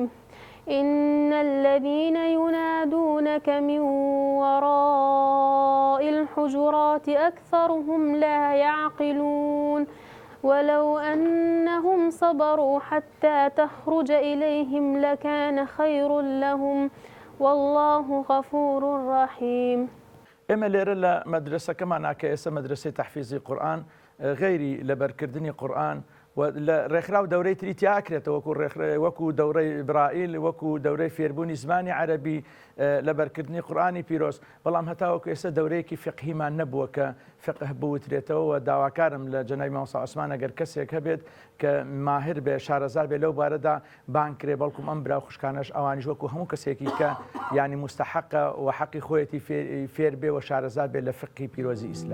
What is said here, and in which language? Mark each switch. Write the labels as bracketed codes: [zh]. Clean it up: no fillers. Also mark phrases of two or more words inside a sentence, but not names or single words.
[ar] إن الذين ينادونك من وراء الحجرات أكثرهم لا يعقلون ولو أنهم صبروا حتى تخرج إليهم لكان خير لهم والله غفور رحيم. [ckb] ئێمە لێرە لە مەدرسەکەمان ناکە ئێستا مەدرسەی تەحفیزی قورئان غەیری لەبەرکردنی قورئان ڕێکخراو دەورەی تری تیاکرێتەوە وەکو دەورەی ئیبراهیل وەکو دەورەی فێربوونی زمانی عەرەبی لەبەرکردنی قورئانی پیرۆز بەڵام هەتاوەکو ئێستا دەورەیەکی فقهیمان نەبووە کە فقه بوترێتەوە و داواکارم لە جەنابی مامۆستا عوسمان ئەگەر کەسێک هەبێت کە ماهر بێ شارەزار بێ لەو بارەدا بانکرێ بەڵکوم ئەم برا خوشکانەش ئەوانیش وەکو هەموو کەسێکی کە ینی مستحقە و حەقی خۆیەتی فێر بێ و شارەزار بێ لە فقی پیرۆزی ئیسلام.